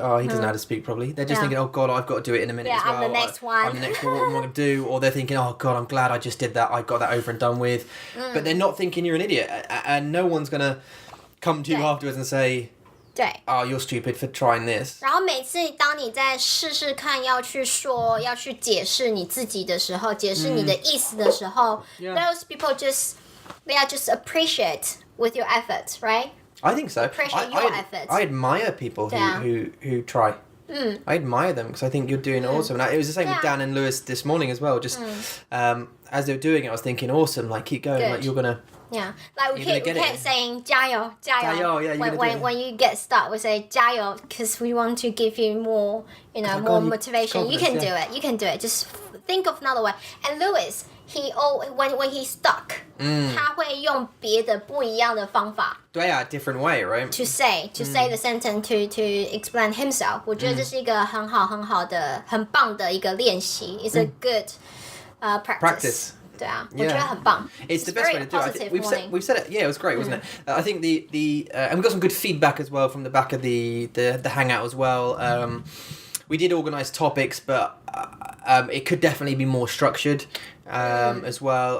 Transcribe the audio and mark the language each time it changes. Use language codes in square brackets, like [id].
[en] Oh, he doesn't know how to speak properly. They're just thinking, oh god, I've got to do it in a minute as well. I'm the next one. I'm the next one. What am I going to do? Or they're thinking, oh god, I'm glad I just did that. I got that over and done with. But they're not thinking you're an idiot. And no one's going to come to you afterwards and say, [zh] 对. [en] Oh, you're stupid for trying this. [zh] 然后每次当你在试试看要去说要去解释你自己的时候，解释你的意思的时候 [en] those people they are just appreciate with your efforts, right? I think so. Appreciate your efforts. I admire people who try. I admire them because I think you're doing awesome. And it was the same with Dan and Lewis this morning as well. Just as they were doing it, I was thinking, awesome, like keep going, like you're gonna. Yeah, like we kept saying 加油, Yeah, when you get stuck, we say 加油 because we want to give you more, more motivation. You can do it. You can do it. Just think of another way. And Lewis, when he's stuck, [zh] 他会用别的不一样的方法. [en] different way, right? To say the sentence to explain himself. [zh] 我觉得这是一个很好的很棒的一个练习. [en] It's a good practice. [zh] 对啊，我觉得很棒. [en] It's the best way to do it. I think we've said it. Yeah, it was great, wasn't it? I think the and we got some good feedback as well from the back of the hangout as well. We did organise topics, but it could definitely be more structured as well.